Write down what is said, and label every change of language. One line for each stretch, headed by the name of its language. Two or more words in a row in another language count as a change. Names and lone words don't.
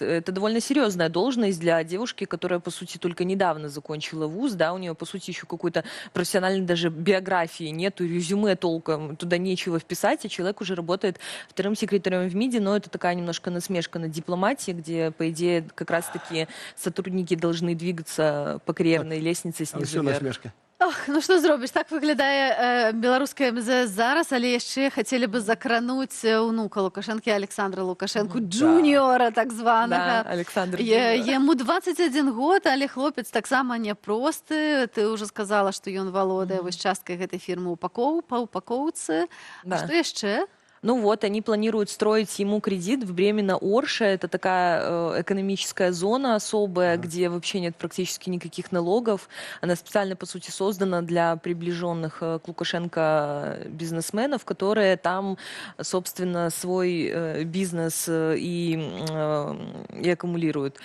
Russian: Это довольно серьезная должность для девушки, которая, по сути, только недавно закончила вуз, да, у нее, по сути, еще какой-то профессиональной даже биографии нету, резюме толком, туда нечего вписать, а человек уже работает вторым секретарем в МИДе, но это такая немножко насмешка над дипломатией, где, по идее, как раз-таки сотрудники должны двигаться по карьерной лестнице Все снизу вверх. насмешка. Ох,
Belarusian: ну што зробіш, так выглядае беларуская МЗС зараз, але яшчэ хацелі бы закрануць унука Лукашэнкі Александра Лукашэнку, джуніора так
Russian: Да,
Belarusian: званага. Александр. Яму 21 год, але хлопец таксама няпросты. Ты ўжо сказала, што ён валодае вось часткай гэтай фірмы па упакоўцы. А
Russian: Да.
Belarusian: што яшчэ?
Russian: Ну вот, они планируют строить ему кредит в Бремено-Орше. Это такая экономическая зона особая, где вообще нет практически никаких налогов. Она специально, по сути, создана для приближенных к Лукашенко бизнесменов, которые там, собственно, свой бизнес и аккумулируют.